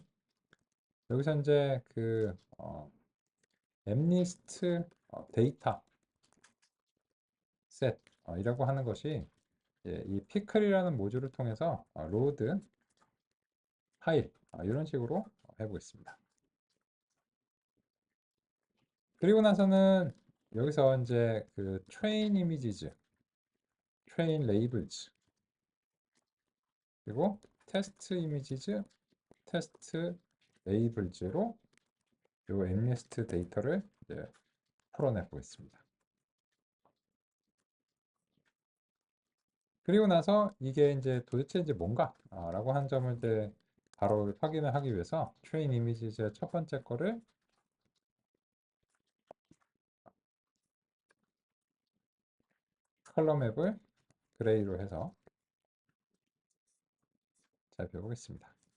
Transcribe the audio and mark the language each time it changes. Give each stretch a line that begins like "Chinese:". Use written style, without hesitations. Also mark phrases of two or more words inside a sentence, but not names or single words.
Korean: 여기서 이제 그 엠리스트 데이터 셋 이라고 하는 것이 이 피클이라는 모듈을 통해서 로드 파일 이런 식으로 해보겠습니다. 그리고 나서는 여기서 이제 그
English: train images, train labels
Korean: 그리고
English: test images, test labels
Korean: 로 요 엠리스트 데이터를 이제 풀어내 보겠습니다. 그리고 나서 이게 이제 도대체 이제 뭔가 라고 한 점을 이제 바로 확인을 하기 위해서
English: train images
Korean: 의 첫 번째 거를 컬러 맵을 그레이로 해서 살펴보겠습니다.